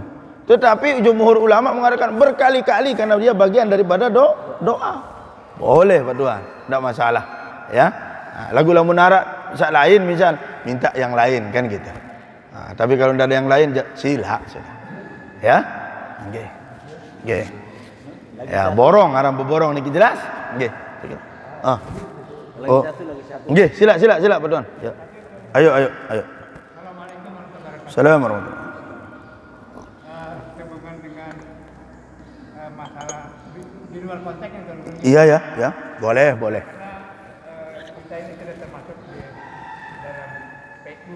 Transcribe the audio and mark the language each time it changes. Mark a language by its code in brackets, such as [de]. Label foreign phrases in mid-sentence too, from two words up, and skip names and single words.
[id] Tetapi jumhur ulama mengatakan berkali-kali karena dia bagian daripada doa. Boleh Pak Tuhan, tidak masalah. Ya, lagu munarak misal lain misal minta yang lain kan gitu. Tapi kalau tidak ada yang lain sila sudah. Ya, oke. Ya borong, [sas] arang beborong niki jelas. [id] Nggih. Nggih, sila Pak Tuan. Ya. Ayo. [ar] Assalamualaikum warahmatullahi wabarakatuh. [id] Sehubungan dengan masalah di luar konteks yang terlalu. Iya ya. Boleh. Kita ini sudah termasuk di dalam PU.